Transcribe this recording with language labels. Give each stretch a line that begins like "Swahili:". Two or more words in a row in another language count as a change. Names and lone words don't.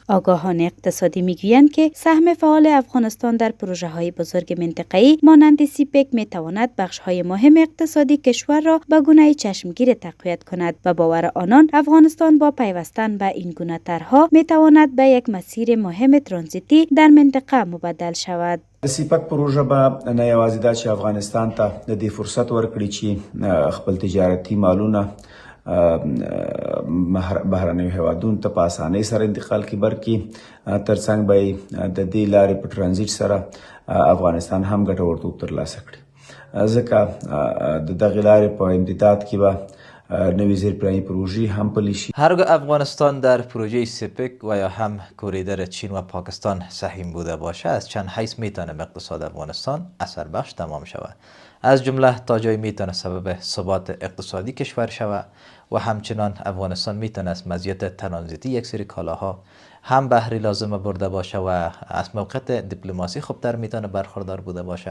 Persian: آگاهان اقتصادی میگویند که سهم فعال افغانستان در پروژه های بزرگ منطقه‌ای مانند سیپک میتواند بخش های مهم اقتصادی کشور را به گونه چشمگیر تقویت کند و باور آنان افغانستان با پیوستن به این گونه طرحها میتواند به یک مسیر مهم ترانزیتی در منطقه مبدل شود.
Pashto: سیپک پروژه به نه یوازې دا چې افغانستان ته د دې فرصت ورکړي چې خپل تجارتي مالونه بهرنیو هیوادونو ته په اسانۍ سره انتقال کړي، بلکې ترڅنګ به د دې لارې په ترانزیت سره افغانستان هم ګټور توب ترلاسه کړي. ځکه د دغې لارې په امتداد کې به نوی زیرپلنی پروژه هم پلی شي.
Persian: هرگاه افغانستان در پروژه سپک و یا هم کوریدور چین و پاکستان سهیم بوده باشه، از چند حیث میتونه اقتصاد افغانستان اثر بخش تمام شود. از جمله تا جایی میتونه سبب ثبات اقتصادی کشور شود و همچنان افغانستان میتونه از مزیت ترانزیتی یک سری کالاها هم بهره لازم برده باشه و از موقعیت دیپلماسی خوبتر میتونه برخوردار بوده باشه.